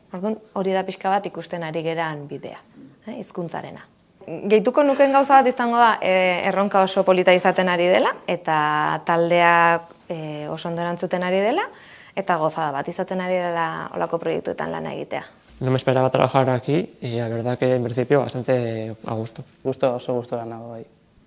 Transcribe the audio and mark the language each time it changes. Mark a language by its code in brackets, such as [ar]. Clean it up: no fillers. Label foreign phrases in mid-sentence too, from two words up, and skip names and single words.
[eu] Orduan, hori da pixka bat ikusten ari geran bidea, hizkuntzarena. Gehituko nuken gauza bat izango da erronka oso polita izaten ari dela, eta taldea oso ondo erantzuten ari dela, eta gozada bat izaten ari dela olako proiektuetan lana egitea. [es] No me esperaba trabajar aquí y la verdad que en principio bastante a gusto. [eu] Oso gusto lanago bai.